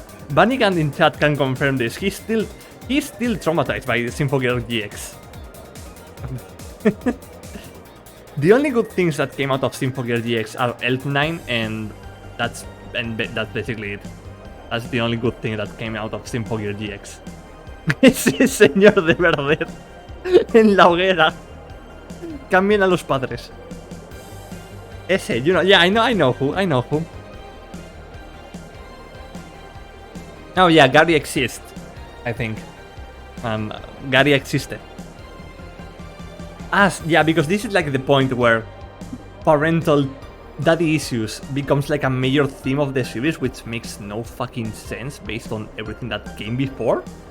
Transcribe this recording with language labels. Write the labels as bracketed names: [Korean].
[English] Bunnygan in chat can confirm this. He's still traumatized by Symphogear GX. The only good things that came out of Symphogear GX are Elf9, and that's basically it. That's the only good thing that came out of Symphogear GX. [Spanish] Ese señor de Verder en la hoguera. Cambien a los padres. [English] Ese, you know, yeah, I know who. Oh yeah, Gary exists, I think. Gary existed. Yeah, because this is like the point where parental daddy issues becomes like a major theme of the series, which makes no fucking sense based on everything that came before.